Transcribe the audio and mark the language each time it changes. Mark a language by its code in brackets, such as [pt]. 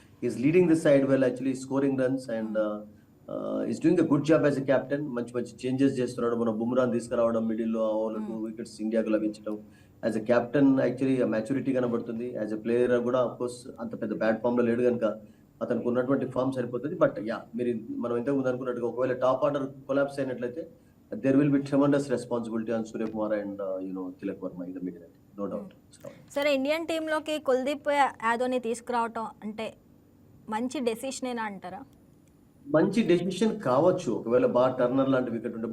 [en] Is leading this side well actually, scoring runs and is doing a good job as a captain. [te] మంచి మంచి changes చేస్తున్నాడు. మన బుమ్రాన్ తీసుకురావడం, మిడిల్లో ఆ ఓవర్లకు వికెట్స్ ఇండియాకు లభించడం, as a captain actually maturity కనబడుతుంది. యాజ్ ఎ ప్లేయర్ కూడా ఆఫ్ కోర్స్ అంత పెద్ద బ్యాడ్ ఫామ్ లో లేడు కనుక అతనికి ఉన్నటువంటి ఫామ్ సరిపోతుంది. బట్ యా, మనం ఇంతకు ముందు అనుకున్నట్టుగా ఒకవేళ టాప్ ఆర్డర్ కొలాప్స్ అయినట్లయితే [en] there will be tremendous responsibility on Surya Kumar and Tilak Verma in the middle, no doubt. [te] సరే, ఇండియన్ టీంలోకి కుల్దీప్ యాదవ్ని తీసుకురావటం అంటే మంచి డెసిషనేనా అంటారా? మంచి డెసిషన్ కావచ్చు ఒకవేళ బాగా టర్నర్ లాంటి వికెట్ ఉంటే.